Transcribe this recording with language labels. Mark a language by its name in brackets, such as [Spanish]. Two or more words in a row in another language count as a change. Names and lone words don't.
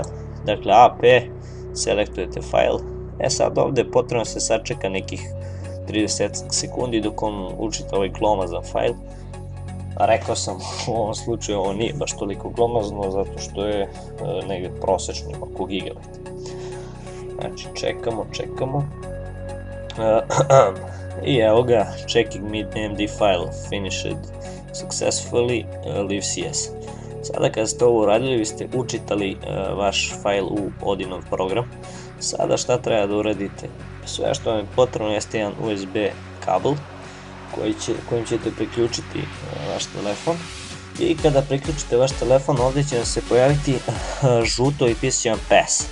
[Serbian] Dakle, AP, selektujete fail. Sad ovdje potrebno se sačeka nekih 30 sekundi dok on učita ovaj glomazan fail. Rekao sam, u ovom slučaju ovo nije baš toliko glomazno zato što je negdje prosečno oko gigabajta. Znači čekamo. I evo ga, [English] checking MD file finished successfully, leave CS. [Serbian] Sada kada ste ovo uradili, vi ste učitali vaš fajl u Odinov program. Sada šta treba da uradite? Sve što vam je potrebno jeste jedan USB kabel kojim ćete priključiti vaš telefon. I kada priključite vaš telefon, ovdje će vam se pojaviti žuto i pisat će vam pass.